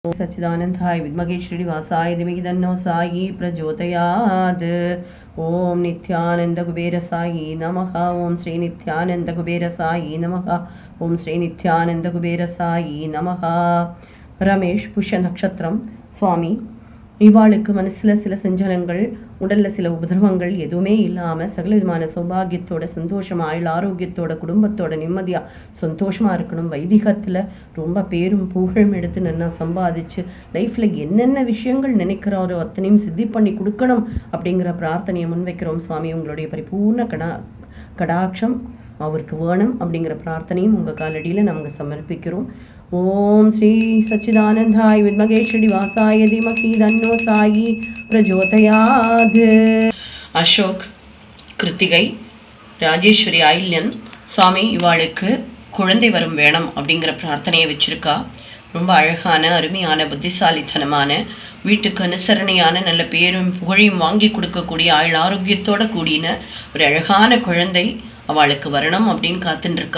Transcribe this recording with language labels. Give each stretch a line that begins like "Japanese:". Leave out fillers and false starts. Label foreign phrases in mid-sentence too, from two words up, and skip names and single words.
Sanskrit: सच्चिदानंदाय विद्महे श्रीनिवासाय धीमहि तन्नो साई प्रचोदयात्। ओम नित्यानंद कुबेर साई नमः। ओम श्री नित्यानंद कुबेर साई नमः। ओम श्री नित्यानंद कुबेर साई नमः।
Tamil: रमेश
Sanskrit: पुष्य नक्षत्रम
Tamil: சுவாமி இவாளுக்கு மனசில் சில சஞ்சலங்கள், உடலில் சில உபதிரவங்கள் எதுவுமே இல்லாமல் சகல விதமான சௌபாகியத்தோட சந்தோஷமாக ஆயுள் ஆரோக்கியத்தோட குடும்பத்தோட நிம்மதியாக சந்தோஷமாக இருக்கணும். வைதிகத்தில் ரொம்ப பேரும் புகழும் எடுத்து நல்லா சம்பாதிச்சு லைஃப்பில் என்னென்ன விஷயங்கள் நினைக்கிறாரோ அத்தனையும் சித்தி பண்ணி கொடுக்கணும் அப்படிங்கிற பிரார்த்தனையை முன்வைக்கிறோம் சுவாமி. உங்களுடைய பரிபூர்ண கடாட்சம் அவருக்கு வேணும் அப்படிங்கிற பிரார்த்தனையும் உங்கள் காலடியில் நாங்கள் சமர்ப்பிக்கிறோம்.
Sanskrit: ओम श्री सच्चिदानंदाय विद्महे श्रीनिवासाय धीमहि तन्नो साई प्रचोदयात्.
Tamil: அசோக், கிருத்திகை, ராஜேஸ்வரி, ஆயில்யன் சுவாமி இவாளுக்கு குழந்தை வரும் வேணும் அப்படிங்கிற பிரார்த்தனையை வச்சுருக்கா. ரொம்ப அழகான அருமையான புத்திசாலித்தனமான வீட்டுக்கு அனுசரணையான நல்ல பேரும் புகழையும் வாங்கி கொடுக்கக்கூடிய ஆயுள் ஆரோக்கியத்தோட கூடின ஒரு அழகான குழந்தை அவளுக்கு வரணும் அப்படின்னு காத்துட்டுருக்கா.